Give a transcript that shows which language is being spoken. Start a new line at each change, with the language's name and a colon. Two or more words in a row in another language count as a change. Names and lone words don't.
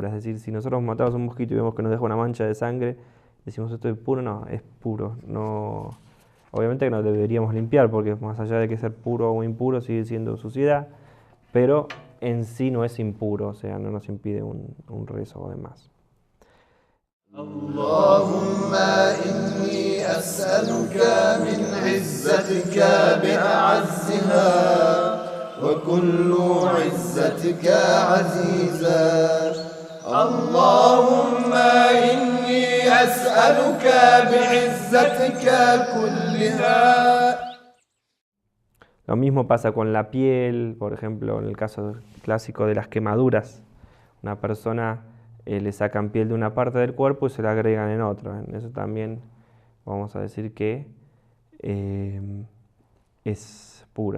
Spanish: Es decir, si nosotros matamos a un mosquito y vemos que nos deja una mancha de sangre, decimos esto es puro, no, es puro. No, obviamente que no deberíamos limpiar, porque más allá de que ser puro o impuro, sigue siendo suciedad, pero en sí no es impuro, o sea, no nos impide un rezo o demás.
Arabic: اللهم إني أسألك من عزتك بأعزها وكل عزتك عزيزا اللهم إني أسألك بعزتك كلها.
Spanish: Lo mismo pasa con la piel, por ejemplo, en el caso clásico de las quemaduras. Una persona le sacan piel de una parte del cuerpo y se la agregan en otra. En eso también vamos a decir que es pura.